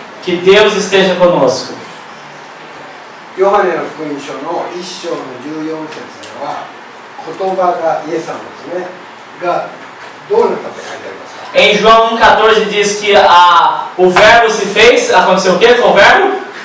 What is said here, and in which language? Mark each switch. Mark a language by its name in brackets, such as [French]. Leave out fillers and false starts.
[Portuguese] que Deus esteja conosco. [Japanese] ヨハネの福音書の1章の14節では言葉がイエス様ですねがどうなったって書いてありますか？ [Portuguese] Em João 1,14 diz que o verbo se fez. Aconteceu o que com o verbo?